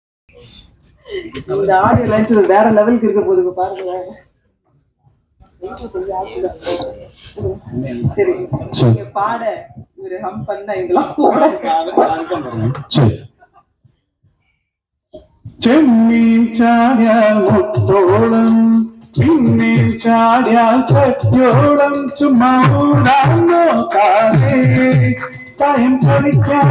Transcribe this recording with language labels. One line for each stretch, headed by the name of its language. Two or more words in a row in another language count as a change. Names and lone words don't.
Tamil: இந்த ஆடியோ லைன்ஸ் வேற லெவலுக்கு இருக்க போகுது பாருங்க. சரி நீங்க பாட ஒரு ஹம் பண்ண இதெல்லாம்
Malayalam: ചെമ്മീൻ ചാടിയാൽ മുത്തോളം പിന്നീൻ ചാടിയാൽ ചത്തോളം ചുമ്മാ നോക്കാതെ ടൈം കളിക്കാൻ